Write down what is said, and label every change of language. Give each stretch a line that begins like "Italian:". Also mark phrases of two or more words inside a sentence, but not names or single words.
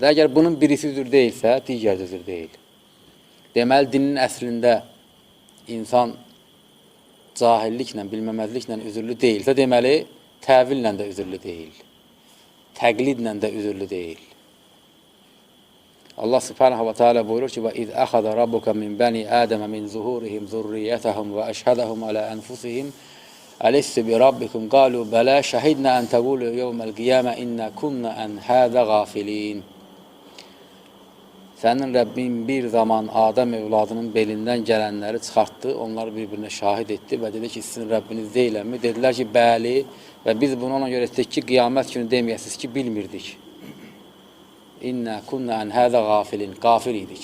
Azerbaijani: Əgər bunun birisi üzür deyilsə, digər də üzür deyil. Deməli, dinin əslində insan cahilliklə, bilməməzliklə üzürlü deyilsə, deməli, təvillə də üzürlü deyil. Təqlidlə də üzürlü deyil.
Arabic: الله سبحانه وتعالى
Azerbaijani: buyurur ki:
Arabic: وَإِذْ أَخَذَ رَبُّكَ مِنْ بَنِي آدَمَ مِنْ زُهُورِهِمْ ذُرِّيَّتَهُمْ وَأَشْهَدَهُمْ عَلَى أَنْفُسِهِمْ أَلَسْتُ بِرَبِّكُمْ قَالُوا بَلَى شَهِدْنَا أَنْ تَقُولُوا يَوْمَ الْقِيَامَةِ إِنَّا كُنَّا عَنْ هَذَا غَافِلِينَ.
Azerbaijani: Sənin Rəbbin bir zaman Adəm evladının belindən gələnləri çıxartdı, onları bir-birinə şahid etdi və dedi ki, sizin Rəbbiniz deyilənmi? Dedilər ki, bəli, və biz bunu ona görə etdik ki, qiyamət günü deməyəsiniz ki, bilmirdik.
Arabic: إنا كنا عن هذا غافلين,
Azerbaijani: qafil idik.